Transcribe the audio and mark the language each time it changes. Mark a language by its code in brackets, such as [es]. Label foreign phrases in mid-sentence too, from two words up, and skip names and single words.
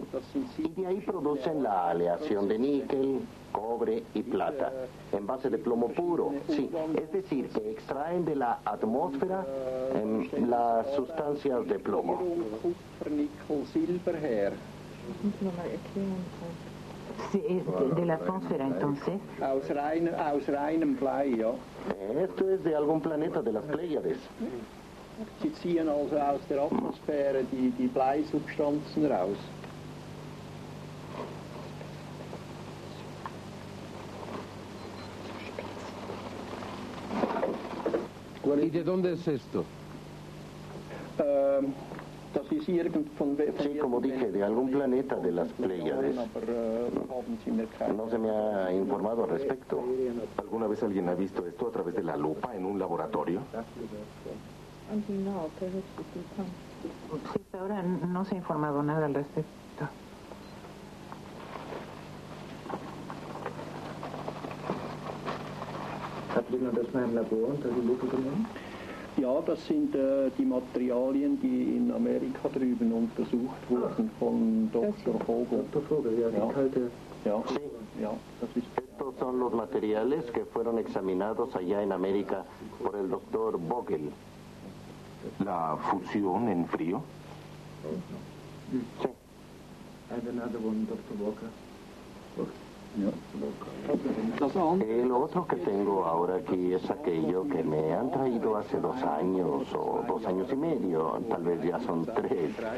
[es] Y de ahí producen la aleación de níquel, cobre y plata, en base de plomo puro. Sí, es decir, que extraen de la atmósfera las sustancias de plomo. Sí, de la atmósfera, entonces. [de] Aus reinem Blei, ja. [es] Esto es de algún planeta de las Pléyades. [de] Sie ziehen also aus der Atmosphäre die Bleisubstanzen raus. [es] ¿Y de dónde es esto? Sí, como dije, de algún planeta de las Pléyades. No se me ha informado al respecto. ¿Alguna vez alguien ha visto esto a través de la lupa en un laboratorio? Sí, hasta ahora no se ha informado nada al respecto. [de] Hat jemand das mal im Labor unter die Lupe genommen? Ja, das sind die Materialien, die in Amerika drüben untersucht wurden von Dr. Vogel. Dr. Vogel, ja, die kalte. Ja, [es] sí. [de] Ja, das ist. [es] Estos son los materiales que fueron examinados allá en América por el doctor Vogel. ¿La fusión en frío? Sí. El otro que tengo ahora aquí es aquello que me han traído hace 2 años o 2 años y medio, tal vez ya son 3.